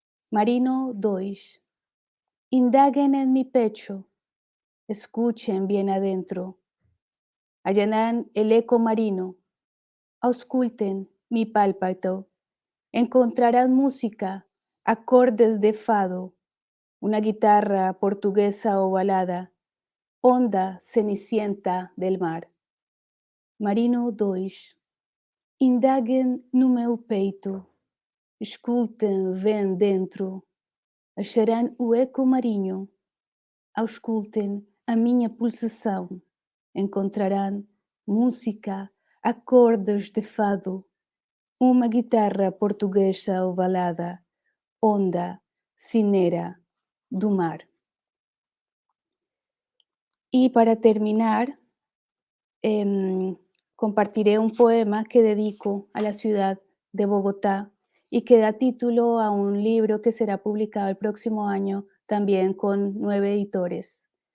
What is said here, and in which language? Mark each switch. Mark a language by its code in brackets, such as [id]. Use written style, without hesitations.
[es] Marino 2. Indaguen en mi pecho, escuchen bien adentro, allanan el eco marino, ausculten mi pálpito, encontrarán música, acordes de fado, una guitarra portuguesa ovalada, onda cenicienta del mar. Marino 2. [pt] Indaguen no meu peito, escutem, vem dentro, acharão o eco marinho, auscultem a minha pulsação, encontrarão música, acordes de fado, uma guitarra portuguesa ovalada, onda, cinera, do mar. [es] Y para terminar, compartiré un poema que dedico a la ciudad de Bogotá y que da título a un libro que será publicado el próximo año también con 9 editores.